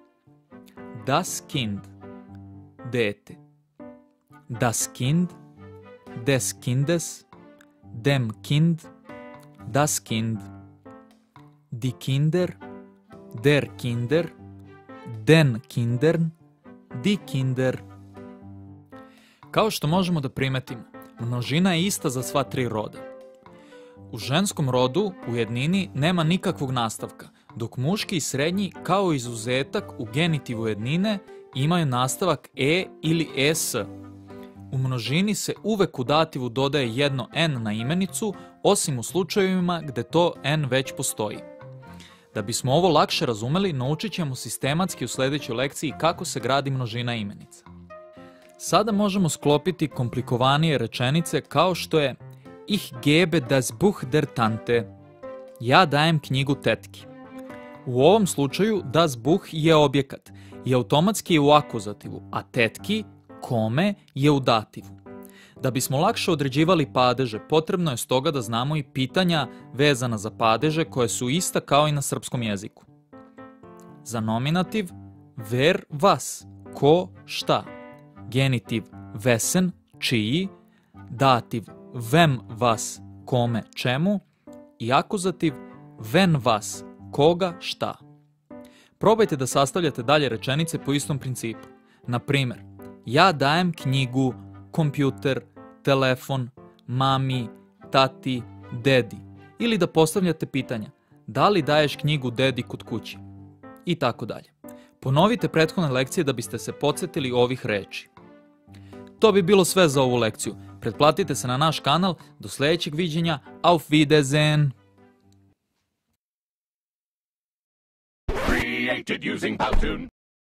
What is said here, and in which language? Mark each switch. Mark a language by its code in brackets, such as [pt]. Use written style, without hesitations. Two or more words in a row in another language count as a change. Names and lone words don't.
[de] Das Kind, [sr] dete. [de] Das Kind, des Kindes, dem Kind, das Kind. Die Kinder, der Kinder, den Kindern, die Kinder. [sr] Kao što možemo da primetimo, množina je ista za sva 3 roda. U ženskom rodu u jednini nema nikakvog nastavka, dok muški i srednji kao izuzetak u genitivu jednine imaju nastavak e ili es. U množini se uvek u dativu dodaje jedno n na imenicu, osim u slučajevima gde to n već postoji. Da bismo ovo lakše razumeli, naučit ćemo sistematski u sljedećoj lekciji kako se gradi množina imenica. Sada možemo sklopiti komplikovanije rečenice kao što je [de] Ich gebe das Buch der Tante. [sr] Ja dajem knjigu tetki. U ovom slučaju [de] das Buch [sr] je objekat i automatski je u akuzativu, a tetki, kome, je u dativu. Da bismo lakše određivali padeže, potrebno je stoga da znamo i pitanja vezana za padeže koje su ista kao i na srpskom jeziku. Za nominativ, [de] wer was, [sr] ko, šta. Genitiv, wessen, čiji. [de] Dativ, wem was, [sr] kome, čemu. I akuzativ, [de] wen was, [sr] koga, šta. Probajte da sastavljate dalje rečenice po istom principu. Na primjer, ja dajem knjigu, kompjuter, telefon, mami, tati, dedi. Ili da postavljate pitanja, da li daješ knjigu dedi kod kući? I tako dalje. Ponovite prethodne lekcije da biste se podsjetili ovih reči. To bi bilo sve za ovu lekciju. Pretplatite se na naš kanal. Do sljedećeg viđenja. [de] Auf Wiedersehen! [en] Created using Powtoon.